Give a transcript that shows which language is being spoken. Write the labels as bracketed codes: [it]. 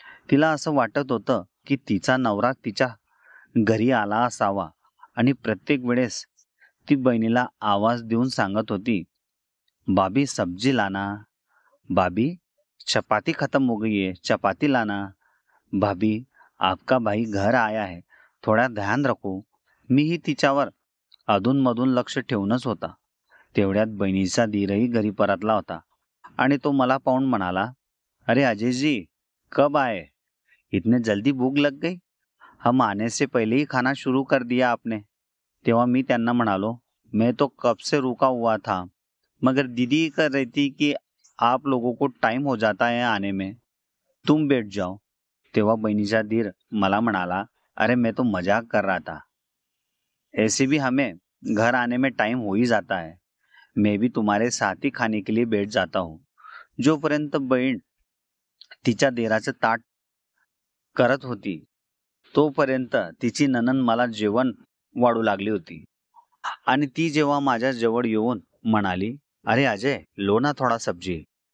[mr] तिला असं वाटत होतं की तिचा नवरा तिच्या घरी आला असावा आणि प्रत्येक वेळेस ती बहिणीला आवाज देऊन सांगत होती, [hi] "भाभी सब्जी लाना, भाभी चपाती खत्म हो गई है, चपाती लाना, भाभी आपका भाई घर आया है, थोडा ध्यान रखो." [mr] मीही तिच्यावर अधूनमधून लक्ष ठेवूनच होता. तेवढ्यात बहिणीचा धीरही घरी परतला होता आणि तो मला पाहून म्हणाला, [hi] "अरे अजय जी, कब आए? इतने जल्दी भूख लग गई? हम आने से पहले ही खाना शुरू कर दिया आपने." [mr] तेव्हा मी त्यांना म्हणालो, [hi] "मैं तो कब से रुका हुआ था, मगर दीदी कह रही थी कि आप लोगों को टाइम हो जाता है आने में, तुम बैठ जाओ." [mr] तेव्हा बहिणीचा धीर मला म्हणाला, [hi] "अरे मैं तो मजाक कर रहा था, ऐसे भी हमें घर आने में टाइम हो ही जाता है, मैं भी तुम्हारे साथ ही खाने के लिए बैठ जाता हूँ." [mr] जोपर्यंत बहीण तिच्या देराचं ताट करत होती तोपर्यंत तिची नणंद मला जेवण वाढू लागली होती आणि ती जेव्हा माझ्या जवळ येऊन म्हणाली, [hi] "अरे अजय, लो ना थोडा सब्जी."